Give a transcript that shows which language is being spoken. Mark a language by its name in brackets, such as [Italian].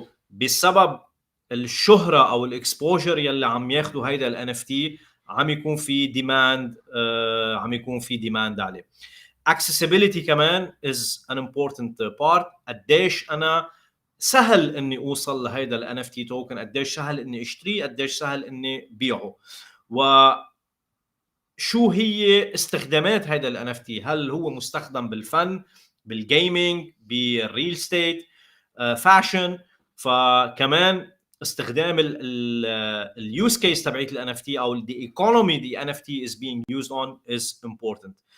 [Arabic] بسبب الشهرة او الاكسبوجر يلي عم ياخذوا هيدا ال NFT عم يكون في ديماند عليه. [English] accessibility [Arabic] كمان [English] is an important part. [Arabic] قديش انا سهل اني اوصل لهيدا ال NFT توكن، قديش سهل اني اشتريه، قديش سهل اني بيعه، وشو هي استخدامات هيدا ال NFT. هل هو مستخدم بالفن، بالجيمينج، بالريل ستيت، فاشن؟ فكمان استخدام اليوز كيس تبعت ال NFT او [English] the economy the NFT is being used on is important.